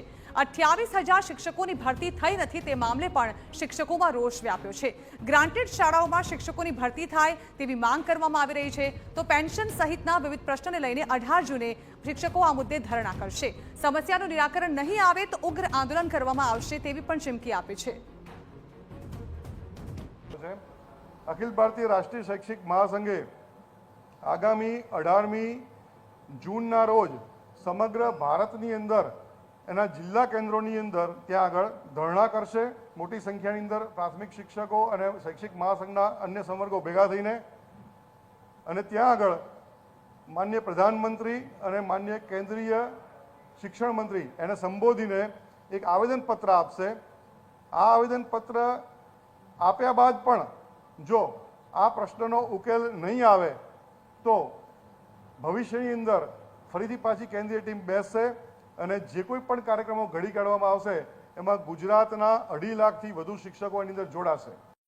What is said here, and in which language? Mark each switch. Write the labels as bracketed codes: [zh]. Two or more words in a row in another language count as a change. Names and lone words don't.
[gu] 28,000 શિક્ષકોની ભરતી થઈ નથી તે મામલે પણ શિક્ષકોમાં રોષ વ્યાપ્યો છે। ગ્રાન્ટેડ શાળાઓમાં શિક્ષકોની ભરતી થાય તેવી માંગ કરવામાં આવી રહી છે તો પેન્શન સહિતના વિવિધ પ્રશ્નોને લઈને 18 જૂને શિક્ષકો આ મુદ્દે ધરણા કરશે। સમસ્યાનું નિરાકરણ નહીં આવે તો ઉગ્ર આંદોલન કરવામાં આવશે તેવી પણ ચીમકી આપી છે। અખિલ ભારતીય રાષ્ટ્રીય શૈક્ષિક મહાસંઘે આગામી 18મી જૂનના રોજ સમગ્ર ભારતની અંદર એના જિલ્લા કેન્દ્રોની અંદર ત્યાં આગળ ધરણા કરશે। મોટી સંખ્યાની અંદર પ્રાથમિક શિક્ષકો અને શૈક્ષિક મહાસંઘના અન્ય સંવર્ગો ભેગા થઈને અને ત્યાં આગળ માનનીય પ્રધાનમંત્રી અને માનનીય કેન્દ્રીય શિક્ષણ મંત્રી એને સંબોધીને એક આવેદનપત્ર આપશે। આ આવેદનપત્ર આપ્યા બાદ પણ જો આ પ્રશ્નનો ઉકેલ નહીં આવે તો ભવિષ્યની અંદર ફરીથી પાછી કેન્દ્રીય ટીમ બેસશે અને જે કોઈ પણ કાર્યક્રમો ઘડી કાઢવામાં આવશે એમાં ગુજરાતના 2.5 લાખથી વધુ શિક્ષકો એની અંદર જોડાશે।